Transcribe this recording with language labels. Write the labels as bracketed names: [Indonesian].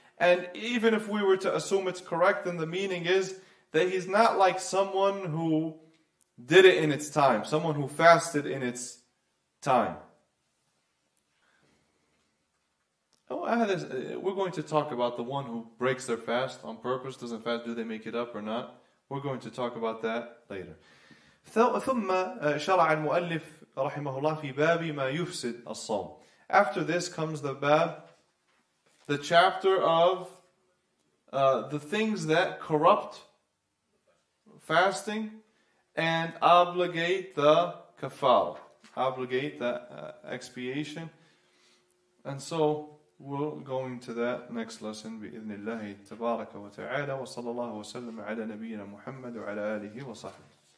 [English] And even if we were to assume it's correct, then the meaning is that he's not like someone who did it in its time. Someone who fasted in its time. We're going to talk about the one who breaks their fast on purpose, doesn't fast. Do they make it up or not? We're going to talk about that later. [Arabic] ثم شرع المؤلف رحمه الله في باب ما يفسد الصوم. [English] After this comes the chapter of the things that corrupt fasting and obligate the kafara, obligate the expiation. And so we'll go into that next lesson [Arabic] بإذن الله تبارك وتعالى وصلى الله وسلم على نبينا محمد وعلى آله وصحبه.